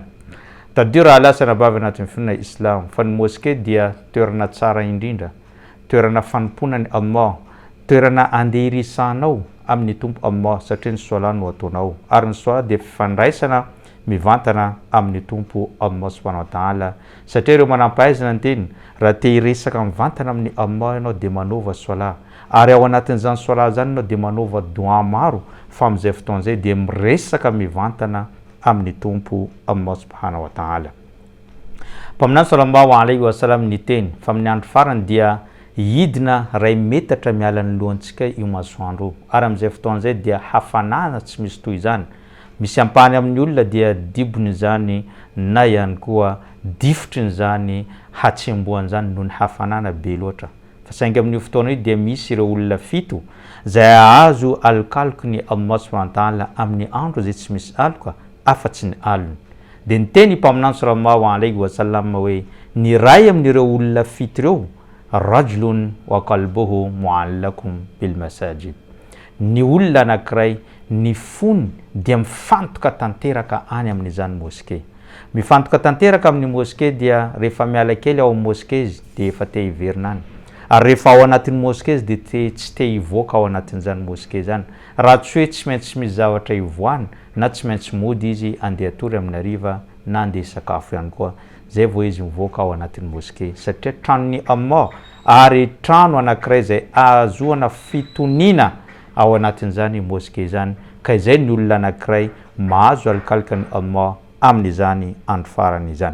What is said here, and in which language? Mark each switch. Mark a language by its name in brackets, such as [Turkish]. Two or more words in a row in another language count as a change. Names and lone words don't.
[Malagasy] Tadio raha lasana bavy anatin'ny finoana Islam fa ny moske dia toerana tsara indrindra, toerana fanomponany Allah, toerana andeha irisanao amin'ny tompo Allah satria ny soala no ataonao, ary ny soala dia fifandraisana mivantana amin'ny tompo Allah [Arabic] سبحانه وتعالى [Malagasy] satria ireo manampahaizana ny teny raha te hiresaka mivantana amin'ny Allah ianao dia manova soala, ary ao anatin'izany soala zany ianao dia manova dua maro fa amin'izay fotoan'izay dia miresaka mivantana amin'ny tompo Allah [Arabic] سبحانه وتعالى. [Malagasy] Mpaminany [Arabic] صلى الله عليه وسلم [Malagasy] ny teny fa amin'ny andro farany dia hidina ray metatra miala ny lohantsika io masoandro, ary amin'izay fotoan'izay dia hafanana tsy misy toy izany, misy ampany amin'ny olona dia dibony zany na ihany koa difotry zany hatsemboany zany noho ny hafanana be loatra. Fa saingy amin'ny fotoana io dia misy ireo olona fito zay azo alokaloky ny Allah [Arabic] سبحانه وتعالى [Malagasy] amin'ny andro zay tsy misy aloka afa-tsy ny aliny. Dia niteny mpaminany [Arabic] صلى الله عليه وسلم [Malagasy] hoe ny ray amin'ireo olona fito ireo [Arabic] رجل وقلبه معلق بالمساجد, [Malagasy] ny olona anankiray ny fony dia mifantoka tanteraka any amin'izany moske. Mifantoka tanteraka amin'ny moske dia rehefa miala kely ao amin'ny moske izy dia efa te hiverina any, ary rehefa ao anatin'ny moske izy dia tsy te hivoaka ao anatin'izany moske zany, raha tsy hoe tsy maintsy misy zavatra hivoahana na tsy maintsy mody izy andeha atory amin'ny hariva na andeha sakafo ihany koa, zay vao izy mivoaka ao anatin'ny moske satria tranon'ny Allah ary trano anankiray zay ahazoana fitonina ao anatin'izany moske zany, ka izay ny olona anankiray mahazo alokalokan'ny Allah amin'izany andro farany izany.